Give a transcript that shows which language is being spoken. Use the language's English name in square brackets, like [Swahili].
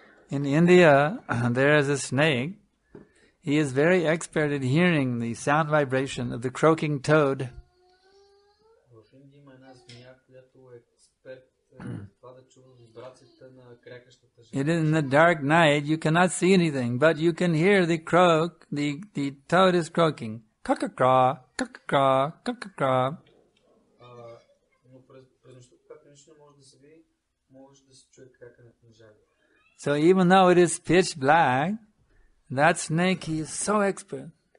[English] In India, there is a snake. He is very expert at hearing the sound vibration of the croaking toad. [Bulgarian] В Индия има една змия, която е експерт в това да чува вибрацията на крякащата жена. [English] In the dark night, you cannot see anything, but you can hear the croak. The toad is croaking. Kakakra, kakakra, kakakra. [Bulgarian] Но през нощта, когато нищо не може да се види, може да се чуе крякането на жаби. [English] So even though it is pitch black, that snake, he is so expert.